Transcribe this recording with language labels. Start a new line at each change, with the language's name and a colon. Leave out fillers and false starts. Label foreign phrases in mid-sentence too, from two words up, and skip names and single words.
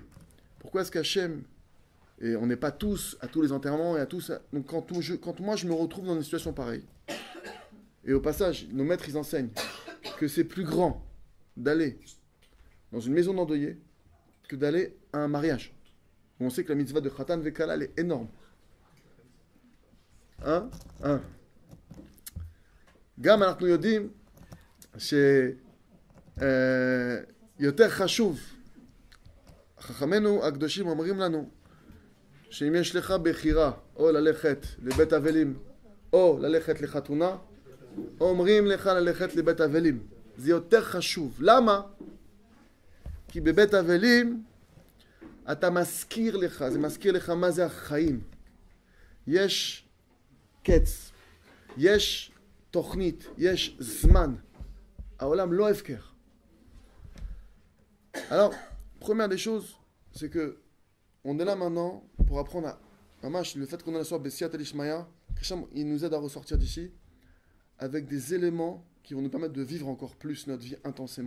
French: Pourquoi est-ce qu'Hachem, et on n'est pas tous à tous les enterrements et à tous... Donc quand moi je me retrouve dans une situation pareille, et au passage, nos maîtres ils enseignent que c'est plus grand d'aller dans une maison d'endeuillés que d'aller à un mariage. Où on sait que la mitzvah de
Hebrew: חתן וכלה
French: elle est énorme.
Hebrew: גם אנחנו יודעים שיותר חשוב, חכמינו הקדושים אומרים לנו שאם יש לך בחירה או ללכת לבית אבלים או ללכת לחתונה, אומרים לך ללכת לבית אבלים. זה יותר חשוב. למה? כי בבית אבלים אתה מזכיר לך, זה מזכיר לך מה זה החיים. יש קץ, יש תוכנית, יש זמן. העולם לא הפקר.
French: Alors, première des choses, c'est que on est là maintenant pour apprendre à le fait qu'on est là sur
Aramaic: בסייעתא דשמיא,
French: il nous aide à ressortir d'ici avec des éléments qui vont nous permettre de vivre encore plus notre vie intensément.